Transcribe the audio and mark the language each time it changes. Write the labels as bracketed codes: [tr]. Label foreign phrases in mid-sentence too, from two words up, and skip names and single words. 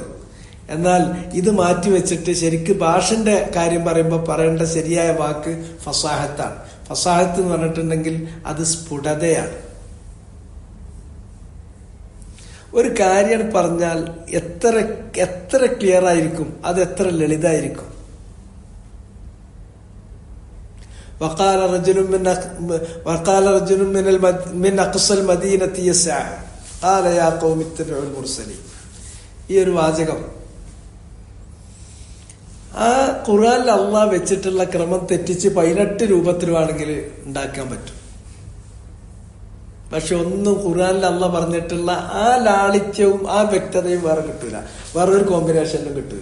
[ml] എന്നാൽ ഇത് മാറ്റിവെച്ചിട്ട് ശരിക്ക് ഭാഷന്റെ കാര്യം പറയുമ്പോൾ പറയേണ്ട ശരിയായ വാക്ക് ഫസാഹത്താണ്. ഫസാഹത്ത് എന്ന് പറഞ്ഞിട്ടുണ്ടെങ്കിൽ അത് സ്ഫുടതയാണ്. ഒരു കാര്യം പറഞ്ഞാൽ എത്ര ക്ലിയർ ആയിരിക്കും, അത് എത്ര ലളിതായിരിക്കും. [ar] وقال رجل من أقصى المدينة يسعى قال يا قوم اتبعوا المرسلين. [ml] ഈ ഒരു വാചകം ആ ഖുർആനിൽ അള്ളാഹ് വെച്ചിട്ടുള്ള ക്രമം തെറ്റിച്ച് 18 രൂപത്തിലുമാണെങ്കിൽ ഉണ്ടാക്കാൻ പറ്റും. പക്ഷെ ഒന്നും ഖുർആനിൽ അള്ളാഹ് പറഞ്ഞിട്ടുള്ള ആ ലാളിത്യവും ആ വ്യക്തതയും വേറെ കിട്ടൂല, വേറൊരു കോമ്പിനേഷനിലും കിട്ടൂല.